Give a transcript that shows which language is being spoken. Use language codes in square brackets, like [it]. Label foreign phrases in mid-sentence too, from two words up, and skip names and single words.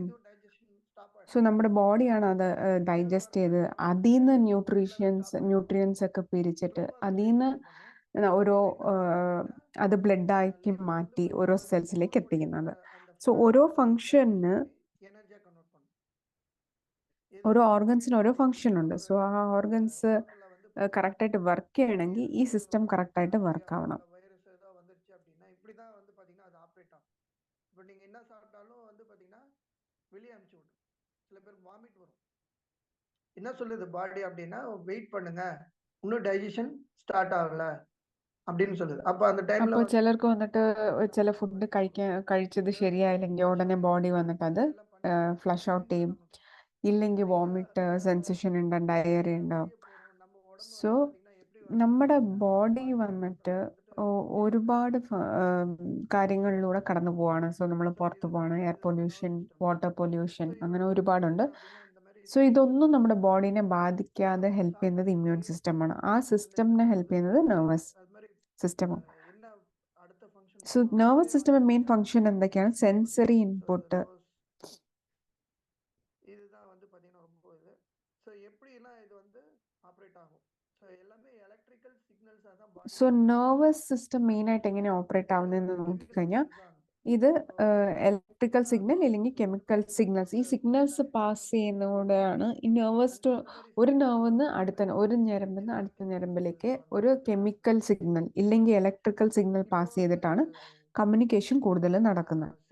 [ml] സോ നമ്മുടെ ബോഡിയാണ് അത് ഡൈജസ്റ്റ് ചെയ്ത് അതിൽ നിന്ന് ന്യൂട്രിയൻസ് ഒക്കെ പിരിച്ചിട്ട് അതിൽ നിന്ന് ഓരോ അത് ബ്ലഡാക്കി മാറ്റി ഓരോ സെൽസിലേക്ക് എത്തിക്കുന്നത്. സോ ഓരോ ഫങ്ഷന് ഓരോ ഓർഗൻസിന് ഓരോ ഫങ്ഷൻ ഉണ്ട്. സോ ആ ഓർഗൻസ് കറക്റ്റായിട്ട് വർക്ക് ചെയ്യണമെങ്കിൽ ഈ സിസ്റ്റം കറക്റ്റായിട്ട് വർക്ക് ആവണം. [ta] இப்போ நீங்க என்ன சாப்பிட்டாலும் வந்து பாத்தீங்கன்னா வெளியே அனுப்பிச்சு விடும். சில பேருக்கு வாமிட் வரும். என்ன சொல்லுது பாடி அப்படின்னா வெயிட் பண்ணுங்க, இன்னும் [en] digestion start [ta] ஆகல அப்படின்னு சொல்லுது. அப்ப அந்த டைம்ல [ml] അപ്പോൾ ചിലർക്ക് വന്നിട്ട് ചില ഫുഡ് കഴിച്ചത് ശരിയായില്ലെങ്കിൽ ഉടനെ ബോഡി വന്നിട്ട് അത് [en] flush out [ml] ചെയ്യും. ഇല്ലെങ്കിൽ [en] vomit sensation [ml] ഉണ്ടാവും, ഡയറിയ ഉണ്ടാവും. സോ നമ്മുടെ ബോഡി വന്നിട്ട് ഒരുപാട് കാര്യങ്ങളിലൂടെ കടന്നു പോവാണ്. സോ നമ്മൾ പുറത്തു പോവാണ്, [en] air pollution, water pollution, [ml] അങ്ങനെ ഒരുപാടുണ്ട്. സോ ഇതൊന്നും നമ്മുടെ ബോഡീനെ ബാധിക്കാതെ ഹെൽപ്പ് ചെയ്യുന്നത് [en] immune system. [ml] ആ സിസ്റ്റമിനെ ഹെൽപ്പ് ചെയ്യുന്നത് [en] nervous system. [ml] സോ [en] nervous system main function [ml] എന്തൊക്കെയാണ്? [en] sensory input. [ta] இதுதான் வந்து பாத்தீங்கன்னா ரொம்ப இது. ஸோ எப்படிலாம் இது வந்து ஆப்ரேட் ஆகும்? ஸோ எல்லாமே [en] electrical signals [ta] தான் [ml] സോ [en] nervous system main [ml] ആയിട്ട് എങ്ങനെ ഓപ്പറേറ്റ് ആവുന്നതെന്ന് നോക്കിക്കഴിഞ്ഞാൽ ഇത് [en] electrical signal [ml] അല്ലെങ്കിൽ [en] chemical signals, [ml] ഈ [en] signals pass [ml] ചെയ്യുന്നതോടെയാണ് ഈ ഒരു നെർവിന്ന് ഒരു ഞരമ്പിന്ന് അടുത്ത ഞരമ്പിലേക്ക് ഒരു [en] chemical signal [ml] ഇല്ലെങ്കിൽ [en] electrical signal pass [ml] ചെയ്തിട്ടാണ് കമ്മ്യൂണിക്കേഷൻ കൂടുതൽ നടക്കുന്നത്.